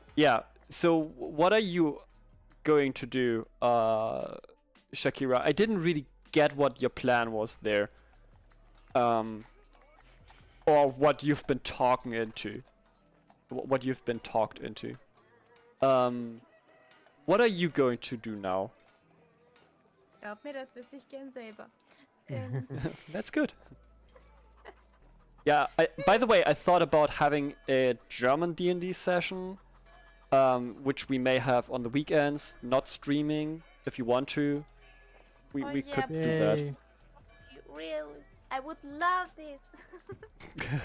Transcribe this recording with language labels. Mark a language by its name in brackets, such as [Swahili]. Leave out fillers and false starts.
[English] Yeah, so what are you going to do, Shakira? I didn't really get what your plan was there. Or what you've been talking into. What you've been talked into. What are you going to do now? [German] Glaub mir, das wüsste ich gern selber. [English] That's good. Yeah, by the way, I thought about having a German D&D session, which we may have on the weekends, not streaming, if you want to. We Oh, could yeah, do that. Yay. Really? I would love this.